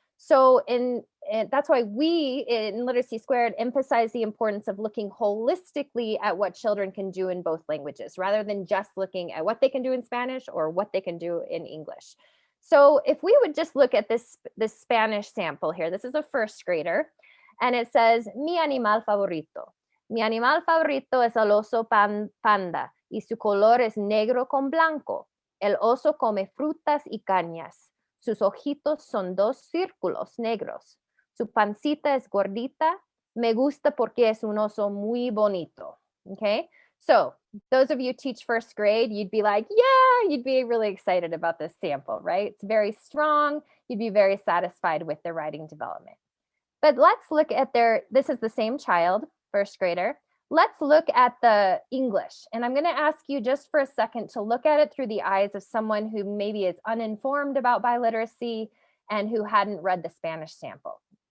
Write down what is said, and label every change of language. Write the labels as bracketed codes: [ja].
[en] So that's why we in Literacy Squared emphasize the importance of looking holistically at what children can do in both languages, rather than just looking at what they can do in Spanish or what they can do in English. So if we would just look at this Spanish sample here, this is a first grader, and it says, [es] mi animal favorito. Mi animal favorito es el oso panda y su color es negro con blanco. El oso come frutas y cañas. Sus ojitos son 2 círculos negros. Su pancita es gordita. Me gusta porque es un oso muy bonito. [en] Okay, so those of you who teach first grade, you'd be like, yeah, you'd be really excited about this sample, right? It's very strong. You'd be very satisfied with their writing development. But let's look at this is the same child, first grader. Let's look at the English. And I'm going to ask you just for a second to look at it through the eyes of someone who maybe is uninformed about biliteracy and who hadn't read the Spanish sample.